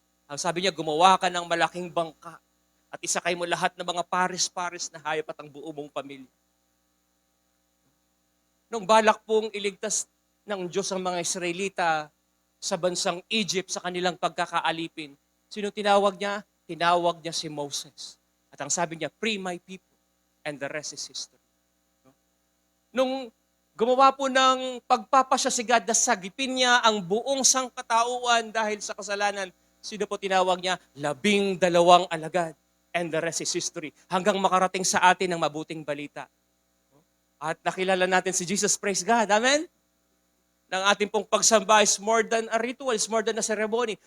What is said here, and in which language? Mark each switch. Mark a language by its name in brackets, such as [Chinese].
[Filipino] Ang sabi niya, gumawa ka ng malaking bangka at isakay mo lahat ng mga pares-pares na hayop at ang buo mong pamilya. Nung balak pong iligtas ng Diyos ang mga Israelita sa bansang Egypt sa kanilang pagkakaalipin, sino tinawag niya? Tinawag niya si Moses. At ang sabi niya, [English] free my people, and the rest is history. [Filipino] Nung gumawa po ng pagpapasya si God na sagipin niya ang buong sangkatauan dahil sa kasalanan, sino po tinawag niya? [English] 12 alagad, and the rest is history. [Filipino] Hanggang makarating sa atin ang mabuting balita. At nakilala natin si Jesus, [English] praise God. [Filipino] Amen? Ng ating pong pagsamba [English] is more than a ritual, is more than a ceremony.